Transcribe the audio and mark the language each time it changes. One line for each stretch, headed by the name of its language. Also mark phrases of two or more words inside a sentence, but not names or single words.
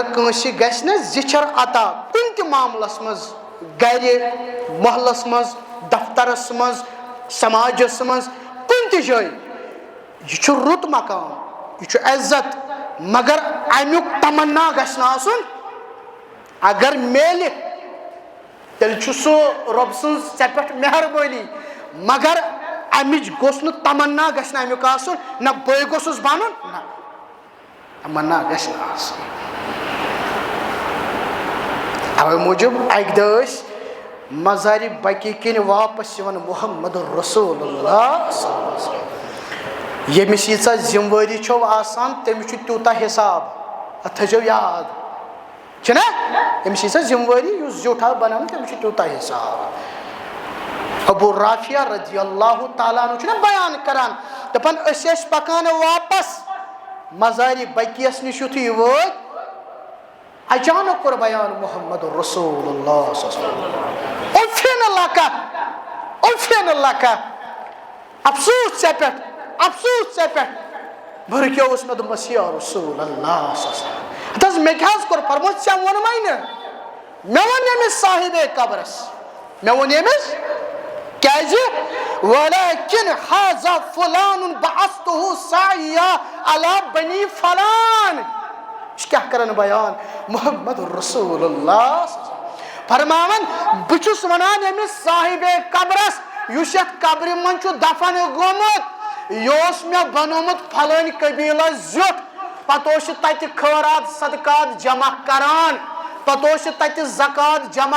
Kashmiri: کٲنٛسہِ گژھِ نہ زِچھر عطا کُنہِ تہِ معاملس منٛز گرِ محلس منٛز دفترس منٛز سماجس منٛز کُنہِ تہِ جایہِ یہ چھُ رُت مقام یہ چھُ عزت مگر امیُک تمنا گژھِ نہٕ آسُن اگر میلہِ تیٚلہِ چھُ سُہ رۄب سٕنٛز ژےٚ پٮ۪ٹھ مہربٲنی مگر امِچ گوٚژھ نہٕ تمنا گژھِ نہٕ امیُک آسُن نہ بٕے گوٚژھُس بنُن نہ تمنا گژھِ نہٕ آسُن اوے موٗجوٗب اکہِ دۄہ ٲسۍ مزارِ بقی کِنۍ واپس یِوان محمد رسول اللہ
Arabic: صلی اللہ علیہ وسلم
Kashmiri: ییٚمِس ییٖژاہ ذمہٕ وٲری چھو آسان تٔمِس چھُ تیوٗتاہ حساب اتھ تھٲیزیو یاد چھُنہ ییٚمِس ییٖژاہ ذمہٕ وٲری یُس زیوٗٹھ آو بناونہٕ تٔمِس چھُ تیوٗتاہ حساب ابو رافیہ
Arabic: رضی اللہ تعالیٰ عنہ
Kashmiri: چھُنہ بیان کران دپان أسۍ ٲسۍ پکان واپس مزارِ بقیس نِش یُتھُے وٲتۍ اچانک کوٚر بیان محمد رسول اللہ
Arabic: صلی اللہ علیہ وسلم
Kashmiri: اوفین لکا افسوس ژےٚ پٮ۪ٹھ افسوس ژےٚ پٮ۪ٹھ بہٕ رُکیووُس مےٚ دوٚپمس
Arabic: یا رسول اللہ صلی اللہ علیہ وسلم
Kashmiri: ہتہٕ حظ مےٚ کیٛاہ حظ کوٚر فرمووُس ژےٚ ووٚنمَے نہٕ مےٚ ووٚن ییٚمِس صاحبے قبرس مےٚ ووٚن ییٚمِس کیٛازِ
Arabic: ولكن هذا فلان بعثته ساعيا على بني فلان
Kashmiri: یہ کیٛاہ کران بیان محمد رسول اللہ فرماوان بہٕ چھُس ونان ییٚمِس صاحبے قبرس یُس یتھ قبرِ منٛز چھُ دفن گوٚمُت یہِ اوس مےٚ بنومُت پھلٲنۍ قبیٖلس زیُٹھ پتہٕ اوس یہِ تتہِ خٲرات صدقات جمع کران پتہٕ اوس یہِ تتہِ زکات جمع